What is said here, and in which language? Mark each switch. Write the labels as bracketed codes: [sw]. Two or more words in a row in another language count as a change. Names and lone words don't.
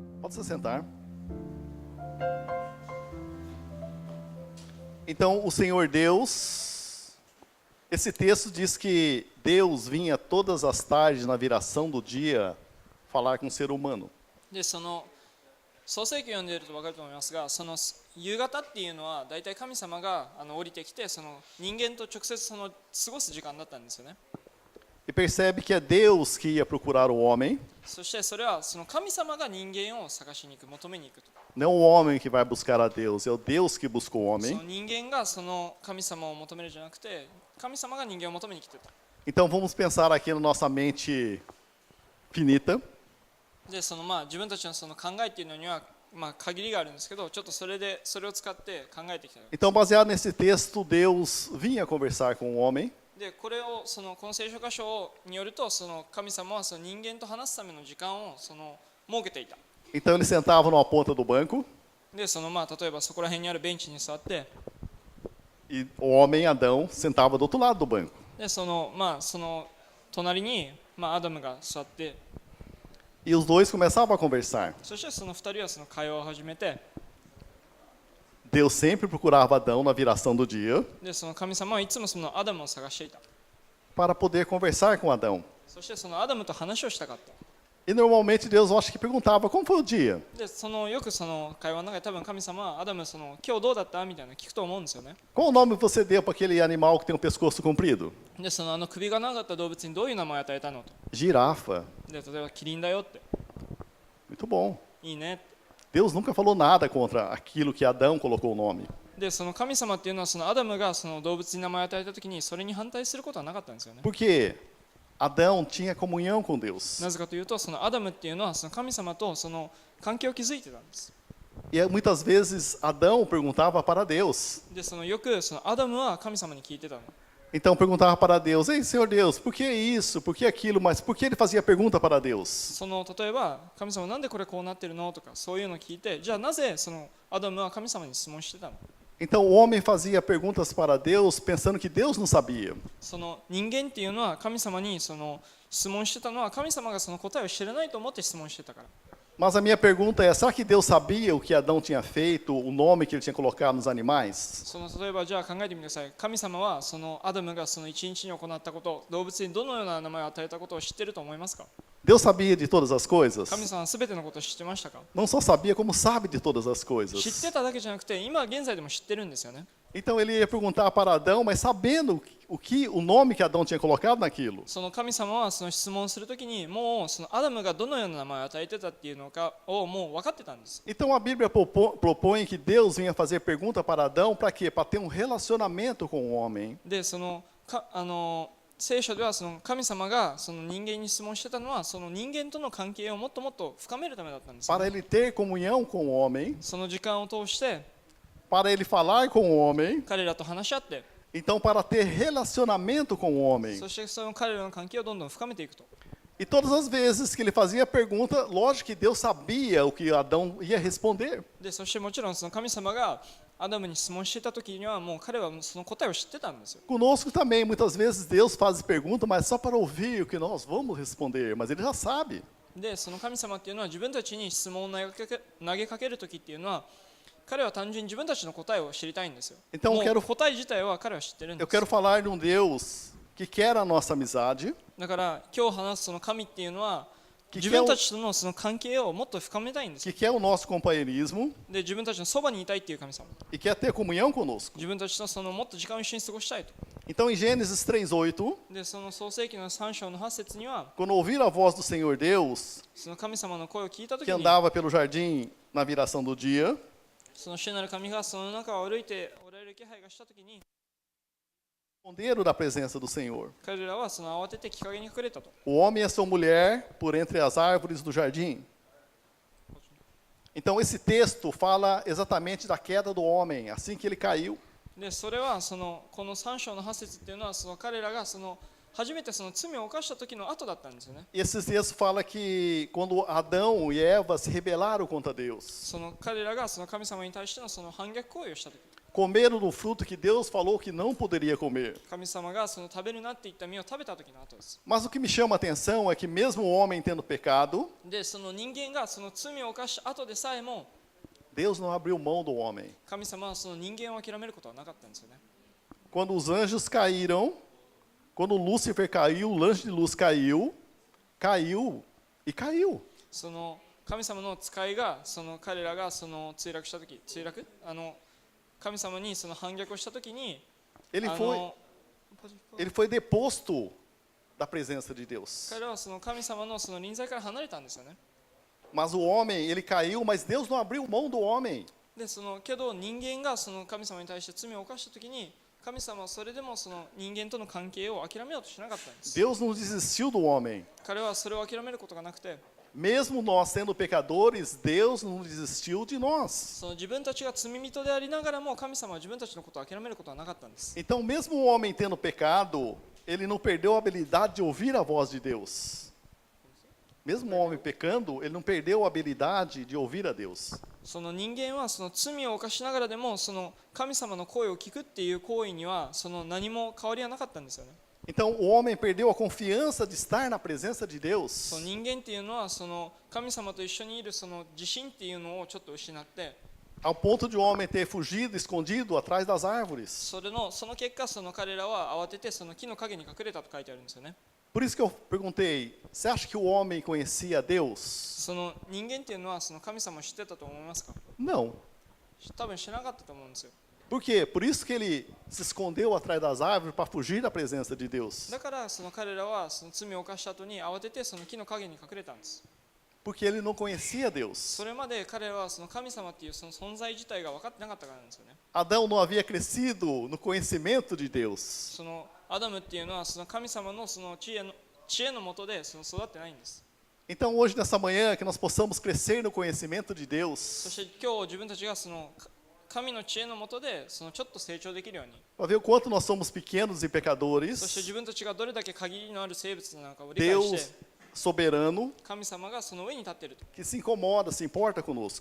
[pt] Pode se sentar. Então, o Senhor Deus, esse texto diz que Deus vinha todas as tardes na viração do dia falar com o ser humano. [ja] でその創世記を読んでいると分かると思いますが、その夕方っていうのは大体神様が降りてきて、その人間と直接過ごす時間だったんですよね。 [pt] E percebe que é Deus que ia procurar o homem, [ja] そしてそれはその神様が人間を探しに行く、求めに行くと。 [pt] não o homem que vai buscar a Deus, é o Deus que buscou o [ja] その [pt] homem. [ja] 人間がその神様を求めるんじゃなくて、神様が人間を求めに来てた。 [pt] Então vamos pensar aqui na nossa mente finita. [ja] でその自分たちのその考えっていうのには限りがあるんですけど、ちょっとそれを使って考えてきた。 [pt] Então, baseado nesse texto, Deus vinha conversar com o homem. [ja] でこれをこの聖書箇所によると、その神様はその人間と話すための時間を設けていた。 [pt] Então ele sentava numa ponta do banco [ja] で例えばそこら辺にあるベンチに座って、 [pt] e o homem Adão sentava do outro lado do banco. [ja] でその隣にアダムが座って、 [pt] E os dois começavam a conversar. [ja] そしてその二人はその会話を始めて、 [pt] Deus sempre procurava Adão na viração do dia [ja] でその神様はいつもそのアダムを探していた。 [pt] para poder conversar com Adão. [ja] そしてそのアダムと話をしたかった。 [pt] E normalmente Deus, eu acho que perguntava como foi o dia. [ja] でよくその会話の中で多分神様はアダム今日どうだったみたいなの聞くと思うんですよね。 [pt] Qual o nome você deu para aquele animal que tem um pescoço comprido? [ja] で首が長かった動物にどういう名前を与えたのと。 [pt] Girafa. [ja] で例えばキリンだよって。 [pt] Muito bom. [ja] いいねって。 [pt] Deus nunca falou nada contra aquilo que Adão colocou o nome. [ja] で神様っていうのはアダムが動物に名前を与えたときにそれに反対することはなかったんですよね。 [pt] Porque Adão tinha comunhão com Deus. [ja] なぜかというとアダムっていうのは神様と関係を築いてたんです。 [pt] E muitas vezes Adão perguntava para Deus. [ja] でよくアダムは神様に聞いてたの。 [pt] Então perguntava para Deus: Ei, Senhor Deus, por que isso? Por que aquilo? Mas por que ele fazia pergunta para Deus? [ja] 例えば神様なんでこれこうなってるのとかそういうのを聞いて、じゃあなぜアダムは神様に質問してたの。 [pt] Então o homem fazia perguntas para Deus pensando que Deus não sabia. [ja] 人間っていうのは神様に質問してたのは神様が答えを知らないと思って質問してたから。 [pt] Mas a minha pergunta é: será que Deus sabia o que Adão tinha feito, o nome que ele tinha colocado nos animais? [ja] 例えばじゃあ考えてみてください。神様はアダムが一日に行ったこと、動物にどのような名前を与えたことを知っていると思いますか？ [pt] Deus sabia de todas as coisas? [ja] 神様はすべてのことを知ってましたか？ [pt] Não só sabia, como sabe de todas as [ja] 知っ [pt] coisas. [ja] てただけじゃなくて、今現在でも知ってるんですよね。 [pt] Então ele ia perguntar para Adão, mas sabendo o nome que Adão tinha colocado naquilo. [ja] 神様は質問するときに、もうアダムがどのような名前を与えてたっていうのかをもう分かってたんです。 [pt] Então a Bíblia propõe que Deus vinha fazer pergunta para Adão para quê? Para ter um relacionamento com o homem. [ja] で聖書では神様が人間に質問してたのは人間との関係をもっともっと深めるためだったんです。 [pt] Para ele ter comunhão com o homem, [ja] その時間を通して [pt] para ele falar com o homem, [ja] 彼らと話し合って、 [pt] então para ter relacionamento com o homem. [ja] そして彼らの関係をどんどん深めていくと。 [pt] E todas as vezes que ele fazia a pergunta, lógico que Deus sabia o que Adão ia responder. [ja] でそしてもちろん神様がアダムに質問していた時にはもう彼はその答えを知ってたんですよ。 [pt] Conosco também, muitas vezes Deus faz pergunta, mas só para ouvir o que nós vamos responder, mas ele já sabe. [ja] で神様っていうのは自分たちに質問を投げかける時っていうのは、彼は単純に自分たちの答えを知りたいんですよ。 [pt] Então, [ja] もう答え自体は彼は知ってるんで [pt] Eu [ja] す。 [pt] quero falar de um Deus que quer a nossa amizade, [ja] だから今日話す神っていうのは、 [pt] que [ja] 自 [pt] quer, [ja] 分たちとの関係をもっと深めたいんですよ。 [pt] que quer o nosso companheirismo [ja] で自分たちのそばにいたいっていう神様。 [pt] e quer ter comunhão conosco. [ja] 自分たちともっと時間を一緒に過ごしたいと。 [pt] Então, em Gênesis 3:8, [ja] で創世記の3章の8節には、 [pt] quando ouvir a voz do Senhor Deus, [ja] 神様の声を聞いた時 [pt] que [ja] に、 [pt] andava pelo jardim na viração do dia, [ja] 主なる神がその中を歩いておられる気配がした時に、 [pt] esconderam da presença do Senhor. [ja] 彼らは慌てて日陰に隠れたと。 [pt] O homem e a sua mulher por entre as árvores do jardim. Então, esse texto fala exatamente da queda do homem, assim que ele caiu. [ja] でそれはこの3章の8節っていうのは彼らが初めて罪を犯した時の後だったんですよね。 [pt] E esse texto fala que quando Adão e Eva se rebelaram contra Deus. [ja] 彼らが神様に対しての反逆行為をした時。 [pt] comeram do fruto que Deus falou que não poderia comer. [ja] 神様がその食べるなって言った実を食べた時の後です。 [pt] Mas o que me chama a atenção é que mesmo o homem tendo pecado, [ja] で、その人間がその罪を犯した後でさえも、 [pt] Deus não abriu mão do homem. [ja] 神様はその人間を諦めることはなかったんですよね。 [pt] Quando os anjos caíram, quando Lúcifer caiu, o anjo de luz caiu e caiu. [ja] その神様の使いがその彼らがその墜落した時、神様にその反逆をした時に、 [pt] Ele foi deposto da presença de Deus. [ja] 彼らはその神様のその臨在から離れたんですよね。 [pt] Mas o homem, ele caiu, mas Deus não abriu mão do homem. [ja] で、そのけど人間がその神様に対して罪を犯した時に、神様はそれでもその人間との関係を諦めようとしなかったんです。 [pt] Deus não desistiu do homem. [ja] 彼はそれを諦めることがなくて、 [pt] Mesmo nós sendo pecadores, Deus não desistiu de nós. [ja] その自分たちが罪人でありながらも神様は自分たちのことを諦めることはなかったんです。 [pt] Então, mesmo o homem tendo pecado, ele não perdeu a habilidade de ouvir a voz de Deus. Mesmo o homem pecando, ele não perdeu a habilidade de ouvir a Deus. [ja] その人間はその罪を犯しながらでもその神様の声を聞くっていう行為にはその何も変わりはなかったんですよね。 [pt] Então, o homem perdeu a confiança de estar na presença de [ja] そ [pt] Deus. [ja] の人間っていうのはその神様と一緒にいるその自信っていうのをちょっと失って、 [pt] Ao ponto de o homem ter fugido, escondido atrás das árvores. [ja] その結果その彼らは慌ててその木の陰に隠れたと書いてあるんですよね。 [pt] Por isso que eu perguntei, você acha que o homem conhecia Deus? [ja] その人間っていうのはその神様を知ってたと思いますか？ [pt] Não. [ja] 多分知らなかったと思うんですよ。 [pt] Por quê? Por isso que ele se escondeu atrás das árvores para fugir da presença de Deus. [ja] だからその彼らはその罪を犯した後に慌ててその木の陰に隠れたんです。 [pt] Porque ele não conhecia Deus. [ja] それまで彼らはその神様っていうその存在自体が分かってなかったからなんですよね。 [pt] Adão não havia crescido no conhecimento de Deus. [ja] そのアダムっていうのはその神様のその知恵のもとでその育ってないんです。 [pt] Então hoje nessa manhã que nós possamos crescer no conhecimento de [ja] そ [pt] Deus, [ja] して今日自分たちがその神の知恵のもとでそのちょっと成長できるように、 [pt] para ver o quanto nós somos pequenos e [ja] そして [pt] pecadores, [ja] 自分たちがどれだけ限りのある生物なのかを理解し [pt] Deus [ja] て、 [pt] soberano [ja] 神様がその上に立っていると。 [pt] que se incomoda, se importa conosco.